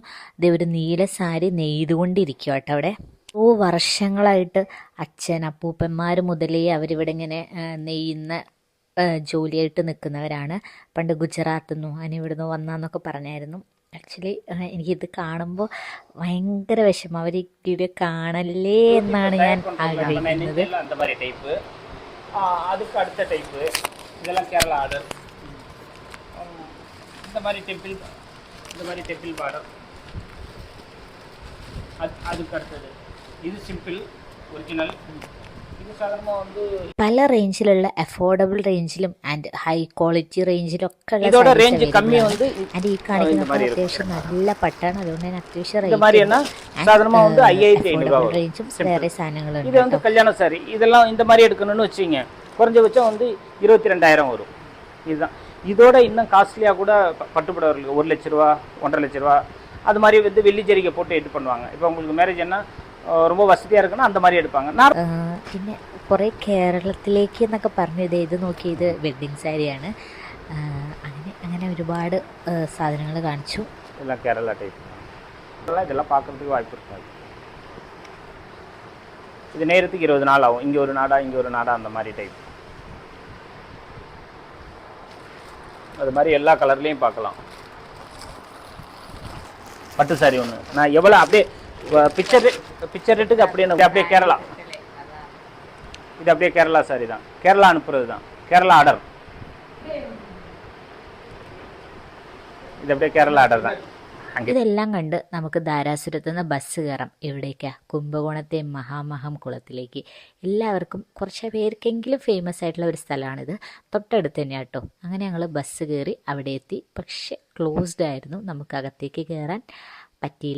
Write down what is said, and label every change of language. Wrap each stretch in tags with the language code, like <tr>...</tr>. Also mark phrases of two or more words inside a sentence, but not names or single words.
<ml>ഇതേ ഒരു നീല സാരി നെയ്തുകൊണ്ടിരിക്കുക കേട്ടോ അവിടെ. വർഷങ്ങളായിട്ട് അച്ഛൻ അപ്പൂപ്പന്മാർ മുതലേ അവരിവിടെ ഇങ്ങനെ നെയ്യുന്ന ജോലിയായിട്ട് നിൽക്കുന്നവരാണ്. പണ്ട് ഗുജറാത്തിൽ നിന്നും ഇവിടുന്ന് വന്നാന്നൊക്കെ പറഞ്ഞായിരുന്നു. ആക്ച്വലി എനിക്കിത് കാണുമ്പോൾ ഭയങ്കര വിഷമം, അവർ വീഡിയോ കാണല്ലേ എന്നാണ് ഞാൻ ആഗ്രഹിക്കുന്നത്.</ml> <ta>அதுக்கு அடுத்த டைப்பு இதெல்லாம் கேரளா ஆர்டர். இந்த மாதிரி</ta> <en>temple border.</en> <ta>அதுக்கு அடுத்தது இது</ta> <en>simple original.</en> <ml>ഇത് സാധാരണ വന്ന് പല റേഞ്ചിലുള്ള</ml> <en>affordable range and high quality</en> <ml>റേഞ്ചിലൊക്കെ</ml> <ta>இதோட ரேஞ்ச் கம்மி வந்து</ta> <ml>ആൻഡ് ഈ കാണിക്കുന്ന അത്യാവശ്യം നല്ല പട്ടാണ്. അതുകൊണ്ട് തന്നെ അത്യാവശ്യം</ml> <ta>இந்த மாதிரினா சாதாரணமா வந்து 5500</ta> <ml>റേഞ്ചും വേറെ സാധനങ്ങളുണ്ട്.</ml> <ta>இது வந்து கல்யாண சாரி. இதெல்லாம் இந்த மாதிரி எடுக்கணும்னு வச்சுங்க, குறைஞ்சபட்சம் வந்து 22,000 வரும். இதுதான். இதோட இன்னும் காஸ்ட்லியாக கூட பட்டுப்புடவர்களுக்கு 1 லட்ச ரூபா 1.5 லட்ச ரூபா அது மாதிரி வந்து வெள்ளி ஜரிகை போட்டு இது பண்ணுவாங்க. இப்போ உங்களுக்கு மேரேஜ் என்ன ரொம்ப வசதியாக இருக்குன்னா அந்த மாதிரி எடுப்பாங்க.</ta> <ml>പിന്നെ കുറേ കേരളത്തിലേക്ക് എന്നൊക്കെ പറഞ്ഞു. ഇത് നോക്കി, ഇത് വെഡ്ഡിങ് സാരിയാണ്. അങ്ങനെ ഒരുപാട് സാധനങ്ങൾ കാണിച്ചു.</ml> <ta>எல்லாம் கேரளா டைப். இதெல்லாம் பார்க்குறதுக்கு வாய்ப்பு இருக்காது. இது நேரத்துக்கு 20 நாள் ஆகும். இங்கே ஒரு நாடா இங்கே ஒரு நாடா அந்த மாதிரி டைப். அது மாதிரி எல்லா கலர்லேயும் பார்க்கலாம். பட்டு சாரி ஒன்று நான் எவ்வளோ அப்படியே</ta> <en>fixed rate</en> <ta>அப்படியே கேரளா. இது அப்படியே கேரளா சாரி தான், கேரளா அனுப்புறது தான், கேரளா ஆர்டர். இது அப்படியே கேரளா ஆர்டர் தான்.</ta> <ml>ഇതെല്ലാം കണ്ട് നമുക്ക് ധാരാസുരത്തു നിന്ന് ബസ് കയറാം. എവിടേക്കാണ്? കുംഭകോണത്തെ മഹാമഹം കുളത്തിലേക്ക്. എല്ലാവർക്കും കുറച്ച് പേർക്കെങ്കിലും ഫേമസ് ആയിട്ടുള്ള ഒരു സ്ഥലമാണിത്. തൊട്ടടുത്ത് തന്നെയാണ് കേട്ടോ. അങ്ങനെ ഞങ്ങൾ ബസ് കയറി അവിടെ എത്തി. പക്ഷെ ക്ലോസ്ഡ് ആയിരുന്നു, നമുക്ക് അകത്തേക്ക് കയറാൻ പറ്റിയില്ല.</ml>